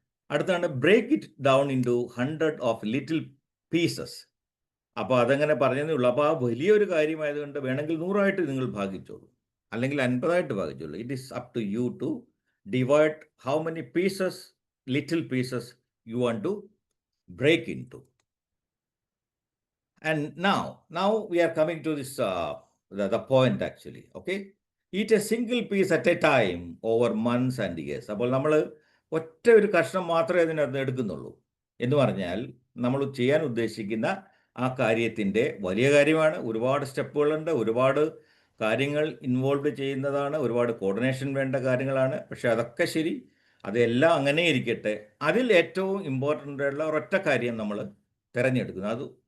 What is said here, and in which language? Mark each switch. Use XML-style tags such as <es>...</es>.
<ml>അടുത്താണ്</ml> <en>Break it down into 100 of little pieces.</en> <ml>അപ്പോൾ അതങ്ങനെ പറഞ്ഞതേ ഉള്ളൂ. അപ്പോൾ ആ വലിയൊരു കാര്യമായതുകൊണ്ട് വേണമെങ്കിൽ 100 നിങ്ങൾ ഭാഗിച്ചോളൂ, അല്ലെങ്കിൽ 50 ഭാഗിച്ചോളൂ.</ml> <en>It is up to you to divide how many pieces, little pieces you want to break into. And now we are coming to this the point actually. Okay, eat a single piece at a time over months and years.</en> <ml>അപ്പോൾ നമ്മൾ ഒറ്റ ഒരു കഷ്ണം മാത്രമേ അതിനകത്ത് എടുക്കുന്നുള്ളൂ എന്ന് പറഞ്ഞാൽ നമ്മൾ ചെയ്യാൻ ഉദ്ദേശിക്കുന്ന ആ കാര്യത്തിൻ്റെ വലിയ കാര്യമാണ്. ഒരുപാട് സ്റ്റെപ്പുകളുണ്ട്, ഒരുപാട് കാര്യങ്ങൾ ഇൻവോൾവ് ചെയ്യുന്നതാണ്, ഒരുപാട് കോർഡിനേഷൻ വേണ്ട കാര്യങ്ങളാണ്. പക്ഷെ അതൊക്കെ ശരി, അതെല്ലാം അങ്ങനെ ഇരിക്കട്ടെ. അതിൽ ഏറ്റവും ഇമ്പോർട്ടൻ്റ് ആയിട്ടുള്ള ഒരൊറ്റ കാര്യം നമ്മൾ തിരഞ്ഞെടുക്കുന്നത്.</ml>